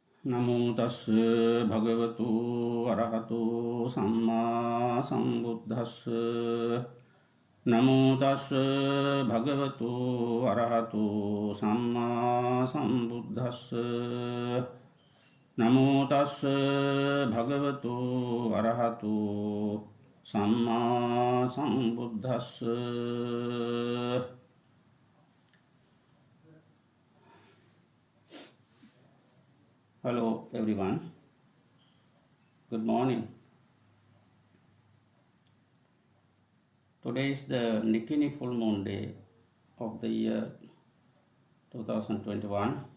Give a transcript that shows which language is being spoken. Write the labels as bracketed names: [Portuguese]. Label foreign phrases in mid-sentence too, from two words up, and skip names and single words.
[Pali] නමෝ තස්ස භගවතු අරහතෝ සම්මා සම්බුද්දස්ස නමෝ තස්ස භගවතු අරහතෝ සම්මා සම්බුද්දස්ස නමෝ තස්ස භගවතු අරහතෝ සම්මා සම්බුද්දස්ස. [English] Hello everyone, good morning. Today is the Nikini full moon day of the year 2021.